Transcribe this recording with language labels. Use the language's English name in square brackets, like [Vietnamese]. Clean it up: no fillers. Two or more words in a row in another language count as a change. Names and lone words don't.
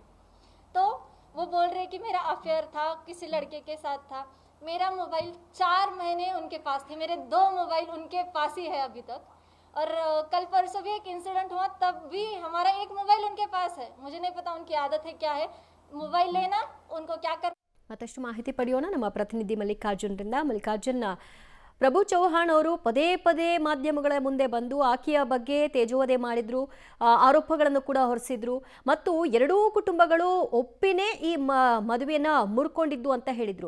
[Hindi] तो वो बोल रहे कि मेरा अफेयर था, किसी लड़के के साथ था. मेरा मोबाइल 4 महीने उनके पास थे, मेरे 2 मोबाइल उनके पास ही है अभी तक. और कल परसों भी एक इंसिडेंट हुआ, तब भी हमारा एक मोबाइल उनके पास है. मुझे नहीं पता उनकी आदत है क्या है, मोबाइल लेना, उनको क्या कर. [Kannada] ಮತ್ತಷ್ಟು ಮಾಹಿತಿ ಪಡೆಯೋಣ ನಮ್ಮ ಪ್ರತಿನಿಧಿ ಮಲ್ಲಿಕಾರ್ಜುನ್. ಪ್ರಭು ಚೌಹಾಣ್ ಅವರು ಪದೇ ಮಾಧ್ಯಮಗಳ ಮುಂದೆ ಬಂದು ಆಕೆಯ ಬಗ್ಗೆ ತೇಜೋವಧೆ ಮಾಡಿದ್ರು, ಆರೋಪಗಳನ್ನು ಕೂಡ ಹೊರಿಸಿದ್ರು ಮತ್ತು ಎರಡೂ ಕುಟುಂಬಗಳು ಒಪ್ಪಿನೇ ಈ ಮದುವೆಯನ್ನ ಮುರ್ಕೊಂಡಿದ್ದು ಅಂತ ಹೇಳಿದ್ರು.